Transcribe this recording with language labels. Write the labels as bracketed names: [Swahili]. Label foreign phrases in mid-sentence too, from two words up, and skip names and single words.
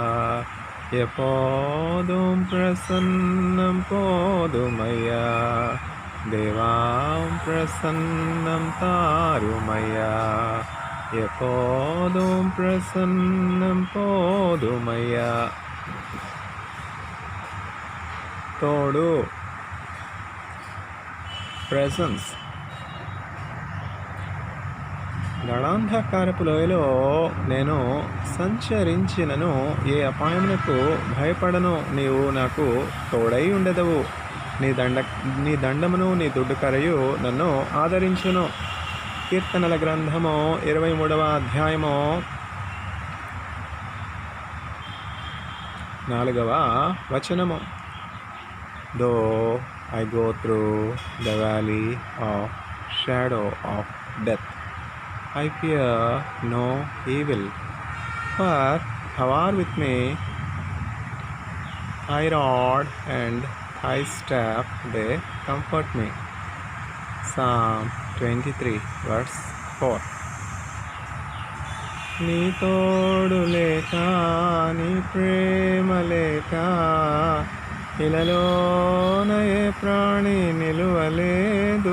[Tamil] எப்போதும் பிரசன்னம் போதுமையா. தேவாம் பிரசன்னம் தாருமையா. எப்போதும் பிரசன்னம் போதுமையா. [Telugu] తోడు, ప్రెసెన్స్. గాఢాంధకారపు లోయలో నేను సంచరించినను, ఏ అపాయమునకు భయపడను. నీవు నాకు తోడై ఉండెదవు. నీ దండమును, నీ దుడ్డుకరయు నన్ను ఆదరించును. కీర్తనల గ్రంథము 23వ అధ్యాయము 4వ వచనము. [English] Though I go through the valley of shadow of death, I fear no evil, for thou art with me. Thy rod and thy staff, they comfort me. Psalm 23 verse 4. [Telugu] నీ తోడు లేక, నీ ప్రేమ లేక, ఇలలోన ఏ ప్రాణి నిలువలేదు.